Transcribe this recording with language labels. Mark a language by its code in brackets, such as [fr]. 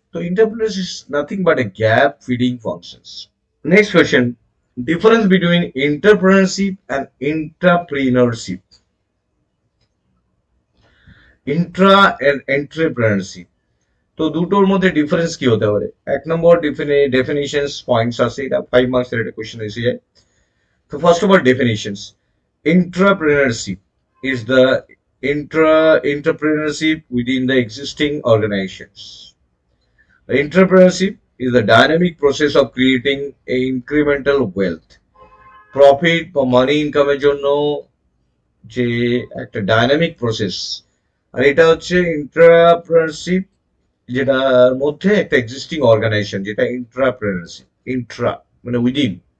[en] তো entrepreneurship is nothing but a gap feeding functions. Next question, difference between entrepreneurship and entrepreneurship. [bn] Intra and entrepreneurship, তো দুটোর মধ্যে difference কি হতে পারে? এক নম্বর ডেফিনিশনস পয়েন্টস আছে, এটা 5 মার্কসের একটা কোশ্চেন এসে যায়। [en] তো first of all definitions, entrepreneurship is the entrepreneurship within the existing organizations. The entrepreneurship is the dynamic process of creating a incremental wealth, profit [bn] বা মানি ইনকামের জন্য যে একটা ডাইনামিক প্রসেস, আর এটা হচ্ছে এন্টারপ্রেনারশিপ যেটার মধ্যে একটা এক্সিস্টিং অর্গানাইজেশন, যেটা এন্টারপ্রেনারশিপ, ইন্ট্রা মানে উইদিন।